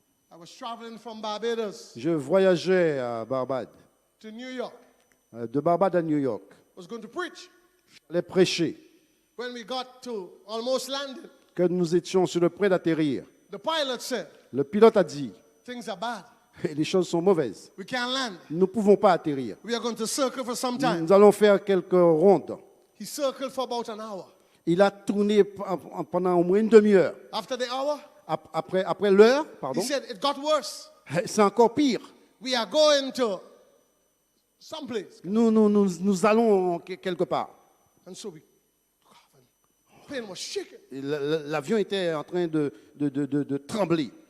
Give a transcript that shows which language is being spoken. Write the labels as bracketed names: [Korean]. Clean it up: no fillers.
[English] I was traveling from Barbados [French] Je voyageais à Barbade, [English] to New York. [French] de Barbade à New York. [English] I was going to preach. [French] J'allais prêcher. [English] When we got to almost landing, [French] Que nous étions sur le point d'atterrir, [English] the pilot said, [French] le pilote a dit, [English] things are bad. [French] les choses sont mauvaises. [English] We can't land. [French] Nous ne pouvons pas atterrir. [English] We are going to circle for some time. [French] Nous allons faire quelques rondes. [English] He circled for about an hour. [French] Il a tourné pendant au moins une demi-heure. [English] After the hour, [French] Après l'heure, [English] he [French] pardon, [English] said, it got worse. [French] c'est encore pire. [English] We are going to someplace. [French] Nous allons quelque part. [English] And so we, plane was shaking. [French] Et l'avion était en train de trembler.